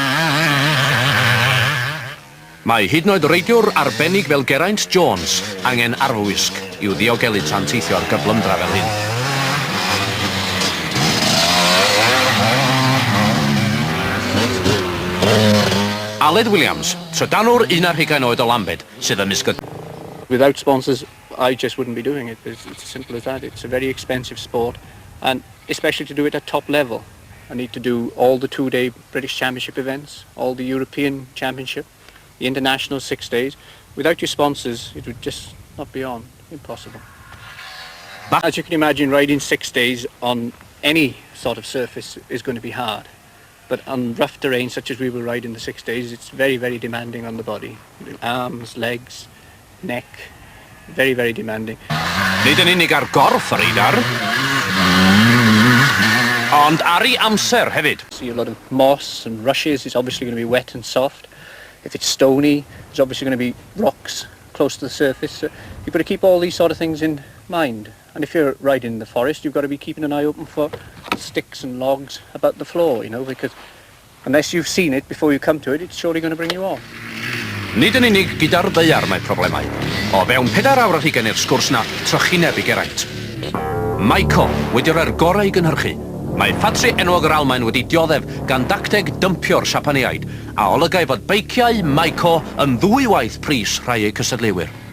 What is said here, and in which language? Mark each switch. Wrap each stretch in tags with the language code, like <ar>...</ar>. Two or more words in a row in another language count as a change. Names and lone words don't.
<cy>Mae hyd yn oed reidiwr arbennig fel Geraint Jones angen arfwisg i'w ddiogelu tan teithio ar gyflymdra fel hyn. Aled Williams, trydanwr 11 oed o Lambed, sydd ymysg y...</cy> <en>Without sponsors, I just wouldn't be doing it. It's as simple as that. It's a very expensive sport, and especially to do it at top level. I need to do all the 2-day British Championship events, all the European Championship, the international 6 days. Without your sponsors, it would just not be on. Impossible. As you can imagine, riding 6 days on any sort of surface is going to be hard. But on rough terrain, such as we will ride in the 6 days, it's very, very demanding on the body. Arms, legs, neck, very, very demanding.</en> <cy>Nid yn unig ar gorff yr eidar, ond ar ei amser hefyd.</cy> <en>See a lot of moss and rushes. It's obviously going to be wet and soft. If it's stony, there's obviously going to be rocks close to the surface. So you've got to keep all these sort of things in mind. And if you're riding in the forest, you've got to be keeping an eye open for sticks and logs about the floor, you know, because unless you've seen it before you come to it, it's surely going to bring you off.</en> <cy>Nid yn unig gyda'r ddaear mae problemau. O fewn 4 awr ar hugain i'r sgwrs na trychineb i Geraint. Maico wedi rhoi'r gorau i gynhyrchu. Mae ffatri enwog yr Almaen wedi dioddef gan dacteg dympio'r Siapaneaid a olygau fod beiciau Maico yn 2 waith pris rhai eu cysadlewyr.</cy>